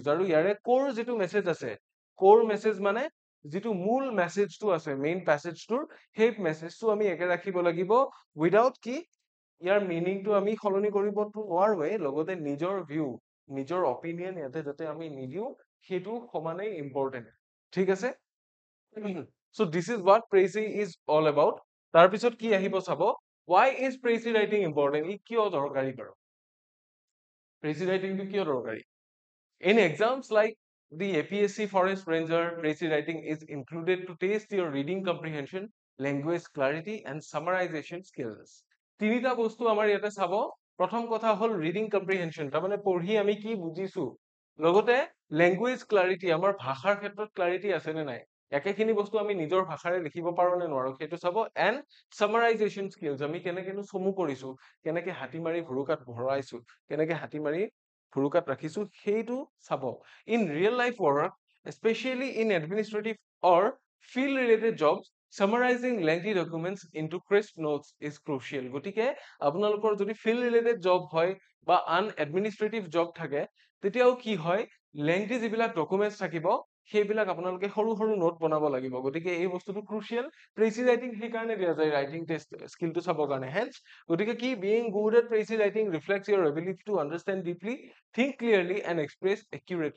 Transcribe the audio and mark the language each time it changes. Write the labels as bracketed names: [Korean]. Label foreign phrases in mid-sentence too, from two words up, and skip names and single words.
[Assamese] আৰু ইয়াৰে কোৰ যিটো মেছেজ আছে, [English] core message [Assamese] মানে যিটো মূল মেছেজটো আছে মেইন পেছেজটোৰ, সেই মেছেজটো আমি একে ৰাখিব লাগিব উইদাউট কি ইয়াৰ মিনিংটো আমি সলনি কৰিবতো নোৱাৰোৱে, লগতে নিজৰ ভিউ, নিজৰ অপিনিয়ন ইয়াতে যাতে আমি নিদিওঁ, সেইটো সমানেই ইম্পৰ্টেণ্ট। ঠিক আছে। [English] So this is what précis is all about. [Assamese] তাৰপিছত কি আহিব চাব, [English] why is précis writing important? [Assamese] ই কিয় দৰকাৰী বাৰু? [English] précis writingটো [Assamese] কিয় দৰকাৰী? [English] In exams like the APSC Forest Ranger, précis writing is included to test your reading comprehension, language clarity and summarization skills. [Assamese] তিনিটা বস্তু আমাৰ ইয়াতে চাব। প্ৰথম কথা হ'ল [English] reading comprehension, [Assamese] তাৰমানে পঢ়ি আমি কি বুজিছো, লগতে [English] language clarity, [Assamese] আমাৰ ভাষাৰ ক্ষেত্ৰত ক্লাৰিটি আছে নে নাই, একেখিনি বস্তু আমি নিজৰ ভাষাৰে লিখিব পাৰো নে নোৱাৰো সেইটো চাব। [English] and summarization skills, [Assamese] আমি কেনেকেনো চমু কৰিছো, কেনেকে হাতী মাৰি ভুৰুকাত ভৰাইছো, কেনেকে হাতী মাৰি ভুৰুকাত ৰাখিছো, সেইটো চাব। [English] in real life work, especially in administrative or field related jobs, summarizing lengthy documents into crisp notes is crucial. [Assamese] গতিকে আপোনালোকৰ যদি [English] field related job [Assamese] হয় বা আন [English] administrative job [Assamese] থাকে, তেতিয়াও কি হয়, লেংথি যিবিলাক ডকুমেণ্টছ থাকিব সেইবিলাক আপোনালোকে সৰু সৰু নোট বনাব লাগিব। গতিকে এই বস্তুটো ক্ৰুচিয়েল। [English] précis writing [Assamese] সেইকাৰণে দিয়া যায় [English] writing test skillটো [Assamese] চাবৰ কাৰণে। [English] হেন্স [Assamese] গতিকে কি [English] being good at précis writing reflects your ability to understand deeply, think clearly and express accurately.